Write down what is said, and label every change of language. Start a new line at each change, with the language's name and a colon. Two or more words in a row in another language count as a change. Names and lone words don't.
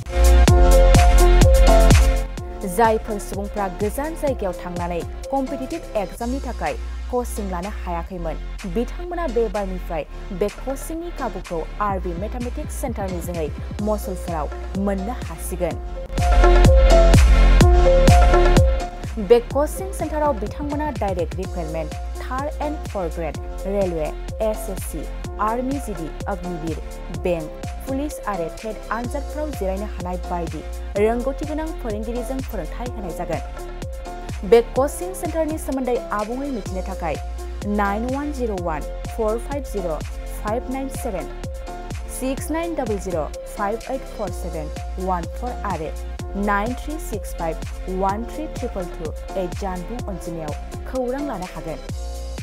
Bodo: जायफोर सुबुंफ्रा गोजान जायगायाव थांनानै कम्पिटिटिभ एग्जामनि थाखाय कोचिं लानो हायाखैमोन बिथांमोना बे बारनिफ्राय बे कोचिंनि खाबुखौ RB मेथमेटिक्स सेन्टारनि जोहै मसलपुराव मोननो हासिगोन बे कोचिं सेन्टाराव बिथांमोना
English: direct recruitment 3rd and 4th grade railway SSC
Bodo: आर्मी GD अग्निवीर बैंक पुलिस आरो टेट आनजादफोराव जिरायनो हानाय बायदि रोंगौथि गोनां फोरोंगिरिजों फोरोंथाय होनाय जागोन बे कोचिं सेन्टारनि सोमोन्दै आबुङै मिथिनो थाखाय 9101 450 597 6900 5847 14 आरो 9365 1322 जानबुं अनजिमायाव खौरां लानो हागोन